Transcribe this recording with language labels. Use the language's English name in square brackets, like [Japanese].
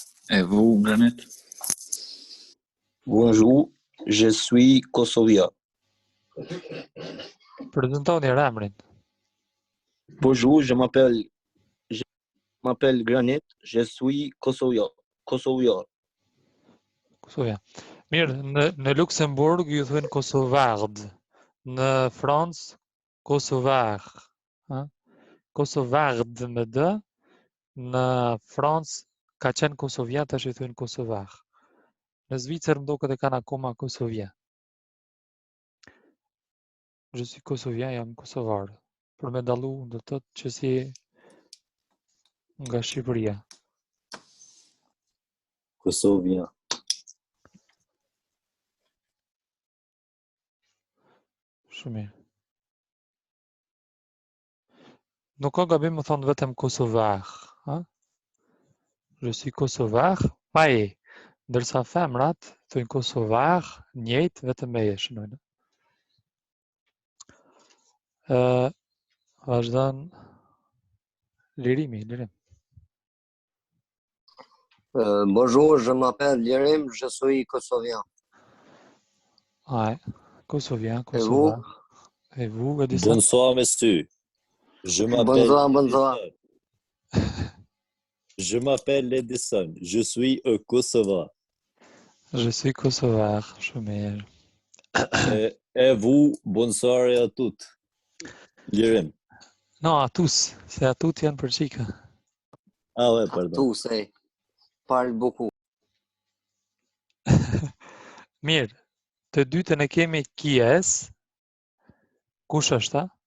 [French] Et vous, Granit? Bonjour, je suis kosovien. [Albanian] Prezentoni emrin. [French] Bonjour, je m'appelle Granit, je suis kosovien. Kosovien. Kosovien. [Albanian] Mirë, në Luxemburg ju thënë Kosovard. Në Francë, Kosovar. Ha? Kosovard me D. Në Francë ka qenë Kosovien, tash i thënë Kosovar. Në Zvicër më duket e kanë akoma Kosovien. [French] Je suis Kosovien, [Albanian] jam Kosovar. Për me dallu do të thotë që si nga Shqipëria. [French] Kosovien. [Albanian] Shumë mirë. Nuk ka gabim më thonë vetëm Kosovar. Ha? [French] Je suis Kosovar, [Albanian] pa e. Ndërsa femrat thojnë Kosovar, njëjtë vetëm me e shënojnë. Vazhdon Lirim. [French] Bonjour, je m'appelle Lirim, je suis kosovien. Ouais, Kosovien, Et vous? Kosovar. Et vous, Edison? Bonsoir, monsieur. Je m'appelle Bonsoir, bonsoir. Je m'appelle Edison. Je suis un Kosovar. Je suis Kosovar, [Albanian] shumë mirë. [French] Et vous, bonsoir à toutes. Lirim. Non, à tous. C'est à toutes [Albanian] janë për qika. [French] Ah ouais, pardon. Tous, parle beaucoup. [Albanian] Mirë, Të dytën e kemi [French] qui est. [Albanian] Kush është ta?